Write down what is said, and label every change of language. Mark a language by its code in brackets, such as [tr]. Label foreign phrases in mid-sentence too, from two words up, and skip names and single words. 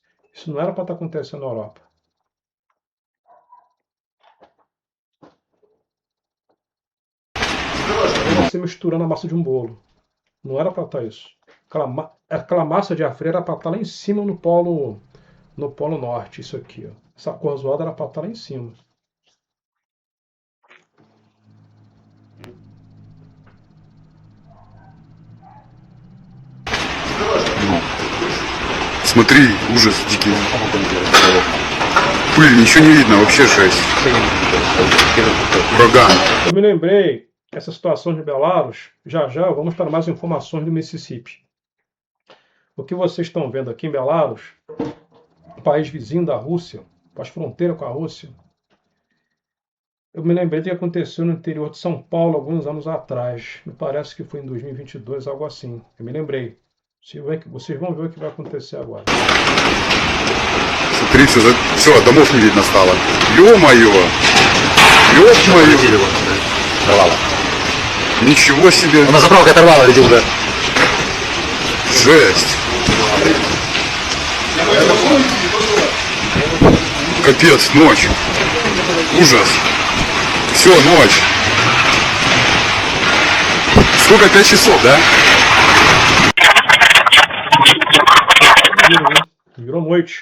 [pt] Isso não era para estar acontecendo na Europa. Você misturando a massa de um bolo. Não era para estar isso. Aquela massa de ar fria era para estar lá em cima no polo norte, isso aqui. Ó. Essa cor zoada era para estar lá em cima. [ru] Смотри, ужас дикий. Пыль, ничего не видно, вообще жесть. Ураган. [pt] Eu me lembrei essa situação de Belarus. Já vamos para mais informações do Mississippi. O que vocês estão vendo aqui em Belarus, um país vizinho da Rússia, faz fronteira com a Rússia. Eu me lembrei do que aconteceu no interior de São Paulo alguns anos atrás. Me parece que foi em 2022, algo assim. Eu me lembrei. Vocês vão ver o que vai acontecer agora. [ru] Смотри, все, домов не видно стало. Ё-моё! Ё-моё! Оторвало. Ничего себе! Она заправка оторвала, видел, да? Жесть! Капец, ночь! Ужас! Все, ночь! Сколько? 5 часов, да? [pt] Virou noite.